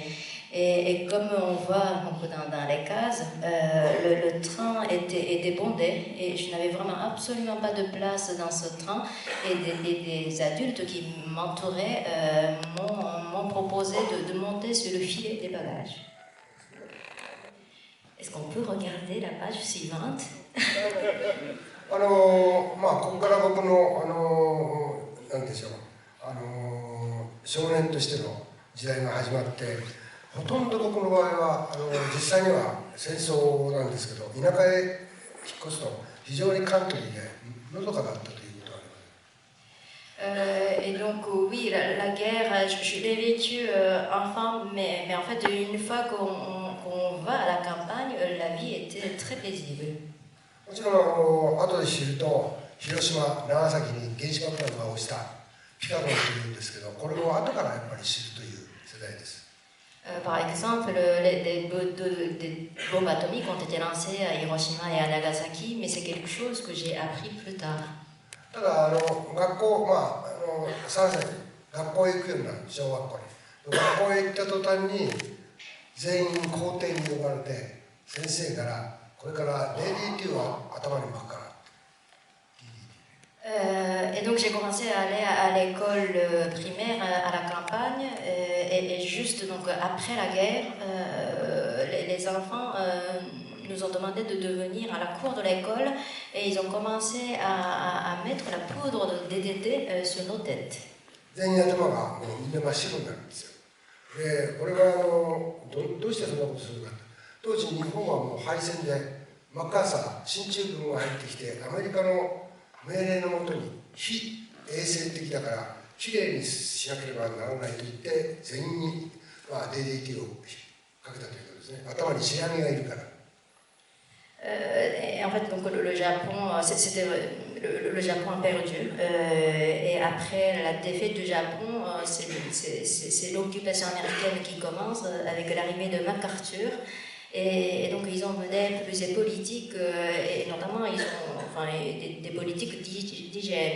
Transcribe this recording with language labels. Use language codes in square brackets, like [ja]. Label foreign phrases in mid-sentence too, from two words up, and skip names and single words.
[fr] Et comme on voit donc, dans les cases, le train était bondé et je n'avais vraiment absolument pas de place dans ce train. Et des adultes qui m'entouraient m'ont proposé de monter sur le filet des bagages. Est-ce qu'on qu'on peut regarder la page suivante. [ja] ここから僕のなんでしょう、少年としての時代が始まって、ほとんど僕の場合は実際には戦争なんですけど、田舎へ引っ越すと非常にカントリーでのどかだったということがあります。 [fr] Et donc oui, la guerre, je l'ai vécue enfant, mais en fait une fois qu'on va à la campagne, la vie était très paisible. [ja] もちろん後で知ると、広島、長崎に原子爆弾が落ちたピカロンというんですけど、これを後からやっぱり知るという世代です。 [fr] Par exemple, des bombes atomiques ont été lancées à Hiroshima et à Nagasaki, mais c'est quelque chose que j'ai appris plus tard. [ja] ただ学校、3歳で学校へ行くようになる、小学校に。学校へ行った途端に全員校庭に呼ばれて、先生からこれから DDT を頭に巻くから。 [fr] Et donc j'ai commencé à aller à l'école primaire à la campagne et juste donc après la guerre, les enfants nous ont demandé de devenir à la cour de l'école et ils ont commencé à mettre la poudre de DDT sur nos têtes. [ja] 全員頭がもうみんな真っ白になるんですよ。で、これはどうしてそんなことするか。当時日本はもう敗戦でマッカーサー進駐軍が入ってきて、アメリカの命令のもとに非衛生的だからきれいにしなければならないと言って全員にDDT をかけたということですね。頭に白髪がいるから。 [fr] Et en fait, donc le Japon, le Japon a perdu. Et après la défaite du Japon, c'est l'occupation américaine qui commence avec l'arrivée de MacArthur. Et donc ils ont mené plusieurs politiques, et notamment ils ont des politiques d'hygiène.